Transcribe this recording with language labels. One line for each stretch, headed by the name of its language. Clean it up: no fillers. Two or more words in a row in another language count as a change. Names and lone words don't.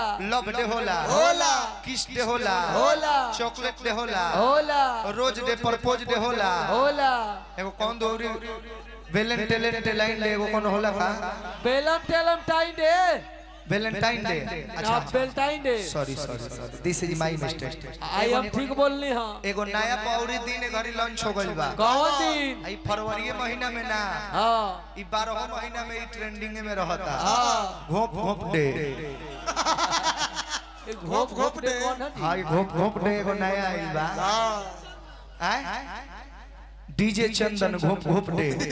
English: love day
Bhojpuri: होला,
English: kiss day
Bhojpuri: होला,
English: chocolate day
Bhojpuri: होला,
English: rose day, propose day
Bhojpuri: होला, एगो कौन दोरी
English: Valentine day
Bhojpuri: एगो कौन होला का बेलम टाइम डे
English: Valentine day
Bhojpuri: ना
English: Valentine day sorry this is my mistake
Bhojpuri: आई हम ठीक बोलनी हां एगो नया पौरी दिन घड़ी लॉन्च हो गइल बा कौन दिन ई फरवरी महीना में ना हां ई 12 महीना में ई ट्रेंडिंग में रहता हां घोप डे घोप घोप डे कौन है हां घोप डे एगो नया आइल बा आय डीजे चंदन घोप डे